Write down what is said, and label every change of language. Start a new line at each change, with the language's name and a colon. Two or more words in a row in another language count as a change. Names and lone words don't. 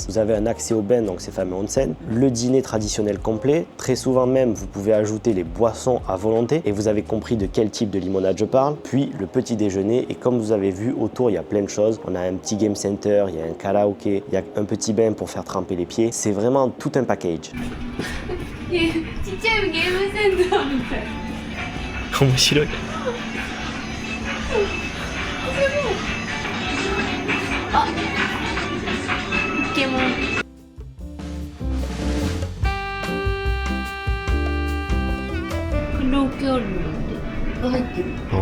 French: Vous avez un accès au bain, donc ces fameux onsen. Le dîner traditionnel complet. Très souvent même, vous pouvez ajouter les boissons à volonté. Et vous avez compris de quel type de limonade je parle. Puis, le petit déjeuner. Et comme vous avez vu, autour, il y a plein de choses. On a un petit
English: game center,
French: il y a un karaoké, il y a un petit bain pour faire tremper les pieds. C'est vraiment tout un package.
Japanese: ちっちゃいゲームセンターみたい。面白い。あ、ポケモン。クロキャルが入ってる。